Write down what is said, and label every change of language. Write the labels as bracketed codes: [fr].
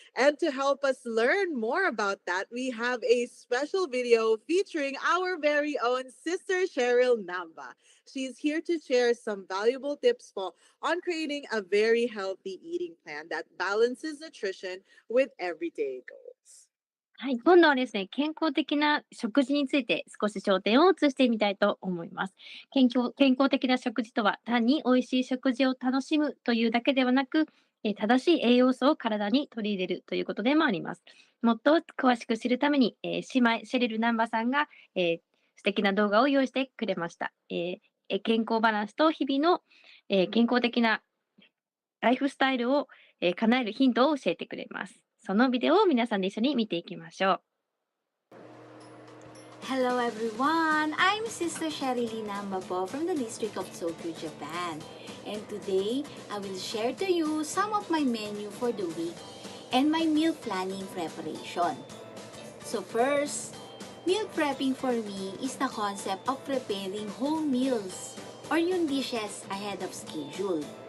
[en] And to help us learn more about that, we have a special video featuring our very own Sister Cheryl Namba. She's here to share some valuable tips po on creating a very healthy eating plan that balances nutrition with everyday goals. [ja] はい、今度はですね、健康的な食事について少し焦点を移してみたいと思います。健康的な食事とは単に美味しい食事を楽しむというだけではなく、正しい栄養素を体に取り入れるということでもあります。もっと詳しく知るために、姉妹シェリルナンバさんが、素敵な動画を用意してくれました。健康バランスと日々の、健康的なライフスタイルを、叶えるヒントを教えてくれます。そのビデオを皆さんで一緒に見ていきましょう。 [en] Hello everyone! I'm Sister Sherilyn Namba from the district of Tokyo, Japan. And today, I will share to you some of my menu for the week and my meal planning preparation. So first, meal prepping for me is the concept of preparing whole meals or yung dishes ahead of schedule.